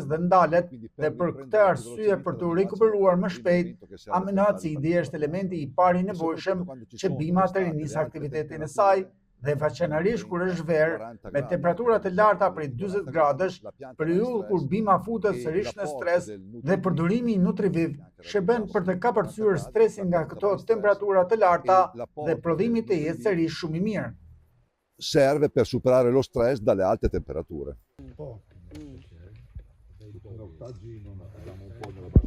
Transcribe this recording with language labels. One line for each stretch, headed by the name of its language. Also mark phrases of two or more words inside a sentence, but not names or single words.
Albanian: dhe ndalet, dhe për këtë arsye për të rikuperuar më shpejt, aminoacidi është elementi i parë i nevojshëm që bima të rinisë aktivitetin e saj, dhe veçanërisht kur është verë, me temperaturat të larta prej 40 gradësh, periudhë kur bima futet sërish në stres dhe përdorimi i Nutriviv shërben për të kapërcyer stresin nga këto temperatura të larta dhe prodhimi të jetë sërish shumë i mirë.
Italian: Serve per superare lo stress dalle alte temperature.